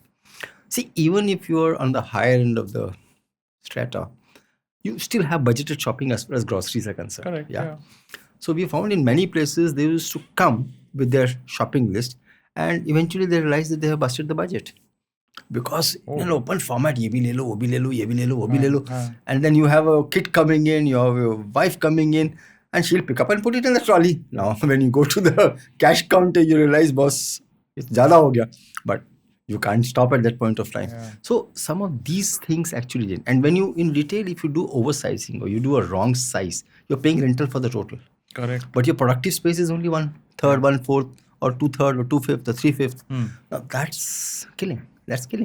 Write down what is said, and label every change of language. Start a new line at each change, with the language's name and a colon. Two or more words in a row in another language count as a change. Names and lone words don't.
English: See, even if you are on the higher end of the strata, you still have budgeted shopping as far as groceries are concerned. Correct. Yeah. So we found in many places they used to come with their shopping list, and eventually they realized that they have busted the budget. Because in an open format,
Hindi: ये भी ले लो, वो भी ले लो, ये भी ले लो, वो भी ले लो.
English: And then you have a kid coming in, you have your wife coming in, and she'll pick up and put it in the trolley. Now, when you go to the cash counter, you realize, boss, it's
Hindi: ज़्यादा हो गया.
English: But you can't stop at that point of time. So some of these things actually did. And when you, in retail, if you do oversizing or you do a wrong size, you're paying rental for the total. Correct. But your productive space is only 1/3, 1/4, or 2/3, or 2/5, or 3/5. Now that's killing. That's killing.